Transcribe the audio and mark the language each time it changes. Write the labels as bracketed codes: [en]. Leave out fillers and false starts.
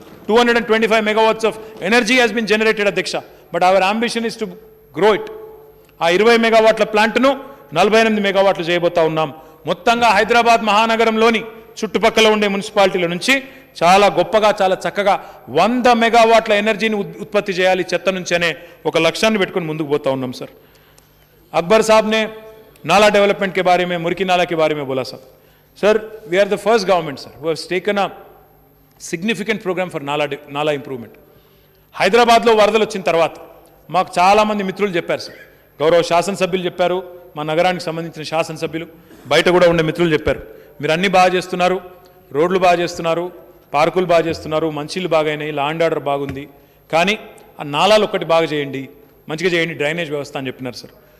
[en] 225 megawatts of energy has been generated, Adhyaksha. But our ambition is to grow it. [te] ఆ 20 మెగావాట్ల ప్లాంట్ను 48 మెగావాట్లు చేయబోతా ఉన్నాం. మొత్తంగా హైదరాబాద్ మహానగరంలోని చుట్టుపక్కల ఉండే మున్సిపాలిటీల నుంచి చాలా గొప్పగా చాలా చక్కగా 100 మెగావాట్ల ఎనర్జీని ఉత్పత్తి చేయాలి చెత్త నుంచి అనే ఒక లక్ష్యాన్ని పెట్టుకుని ముందుకు పోతా ఉన్నాం సార్. [hi] अकबर साहब ने नाला डेवलपमेंट के बारे में, मुर्की नाला के बारे में बोला साहब. [en] Sir, we are the first government sir who has taken a significant program for nala improvement. [te] హైదరాబాద్లో వరదలు వచ్చిన తర్వాత మాకు చాలామంది మిత్రులు చెప్పారు సార్, గౌరవ శాసనసభ్యులు చెప్పారు, మా నగరానికి సంబంధించిన శాసనసభ్యులు, బయట కూడా ఉండే మిత్రులు చెప్పారు, మీరు అన్నీ బాగా చేస్తున్నారు, రోడ్లు బాగా చేస్తున్నారు, పార్కులు బాగా చేస్తున్నారు, మంచిలు బాగైనాయి, లా అండ్ ఆర్డర్ బాగుంది, కానీ ఆ నాలాలు ఒక్కటి బాగా చేయండి, మంచిగా చేయండి, డ్రైనేజ్ వ్యవస్థ అని చెప్పినారు సార్.